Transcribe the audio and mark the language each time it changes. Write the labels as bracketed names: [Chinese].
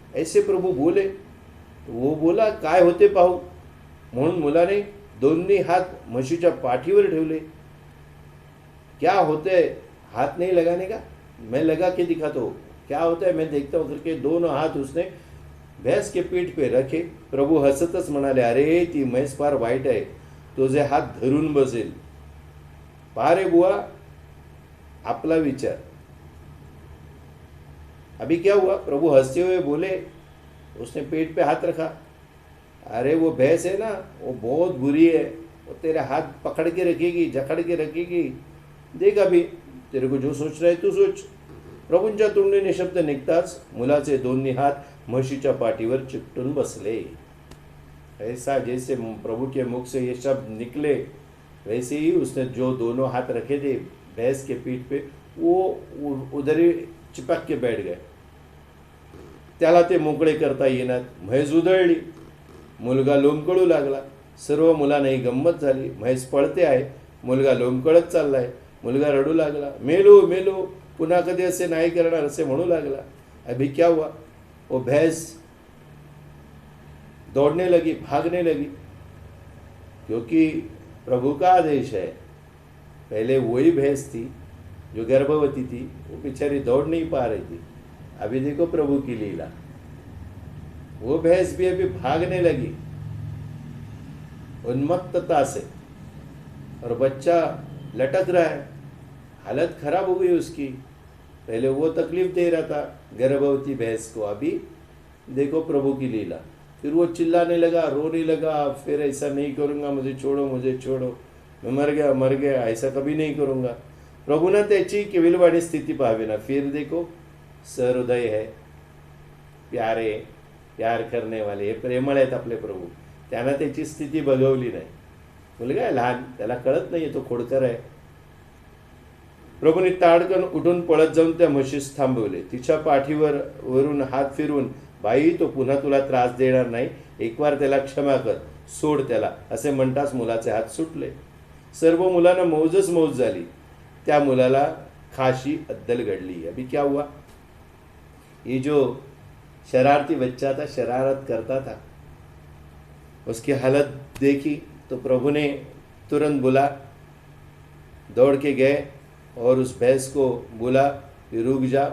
[Hindi] ऐसे प्रभु बोले। तो वो बोला, [Marathi] काय होते पाहू। म्हणून मुलाने दोन्ही हात म्हशीच्या पाठीवर ठेवले। [Hindi] क्या होता है हाथ नहीं लगाने का, मैं लगा के दिखाता हूँ, क्या होता है मैं देखता हूँ करके दोनों हाथ उसने भैंस के पीठ पे रखे। [Marathi] प्रभु हसतच म्हणाले, अरे ती म्हैस फार वाईट आहे, तुझे हात धरून बसेल। पहा रे बुआ आपला विचार। [Hindi] अभी क्या हुआ, प्रभु हंसते हुए बोले, उसने पेट पे हाथ रखा, अरे वो भैंस है ना, वो बहुत बुरी है, वो तेरे हाथ पकड़ के रखेगी, जकड़ के रखेगी। देख अभी तेरे को जो सोच रहा है तू सोच। [Marathi] प्रभूंच्या तोंडीने शब्द निघताच मुलाचे दोन्ही हात म्हशीच्या पाठीवर चिकटून बसले। [Hindi] ऐसा जैसे प्रभु के मुख से ये शब्द निकले, वैसे ही उसने जो दोनों हाथ रखे थे भैंस के पीठ पे, वो उधर ही चिपक के बैठ गए। [Marathi] त्याला ते मोकळे करता येणार। म्हैस उधळली, मुलगा लोंबकळू लागला। सर्व मुलांना ही गंमत झाली। म्हैस पळते आहे, मुलगा लोंबकळत चाललाय। मुलगा रडू लागला, मेलो मेलो, पुन्हा कधी असे नाही करणार असे म्हणू लागला। [Hindi] अभी क्या हुआ, वो भैंस दौड़ने लगी, भागने लगी, क्योंकि प्रभु का आदेश है। पहले वही भैंस थी जो गर्भवती थी, वो बेचारी दौड़ नहीं पा रही थी। अभी देखो प्रभु की लीला, वो भैंस भी अभी भागने लगी उन्मत्तता से, और बच्चा लटक रहा है। हालत खराब हो गई उसकी। पहले वो तकलीफ दे रहा था गर्भवती भैंस को, अभी देखो प्रभु की लीला। फिर वो चिल्लाने लगा, रोने लगा, फिर ऐसा नहीं करूँगा, मुझे छोड़ो, मुझे छोड़ो, मैं मर गया, ऐसा कभी नहीं करूँगा। [Marathi] प्रभूनं त्याची केविलवाणी स्थिती पाहावी ना। [Hindi] फिर देखो सहृदय है, प्यारे, प्यार करने वाले, [Marathi] हे प्रेमळ आहेत आपले प्रभू। त्यांना त्याची स्थिती बघवली नाही। मुलगा आहे लहान, त्याला कळत नाही, तो खोडकर आहे। प्रभूने ताडकन उठून पळत जाऊन त्या म्हशीस थांबवले। तिच्या पाठीवर वरून हात फिरवून, बाई तो पुन्हा तुला त्रास देणार नाही, एक बार त्याला क्षमा कर, सोड त्याला, असे म्हणताच मुलाचे हात सुटले। सर्व मुलांना मौजच मौज झाली। त्या मुलाला खाशी अद्दल घडली। [Hindi] अभी क्या हुआ, ये जो शरारती बच्चा था, शरारत करता था, उसकी हालत देखी तो प्रभु ने तुरंत बुला, दौड़ के गए और उस भैंस को बोला कि रुक जा।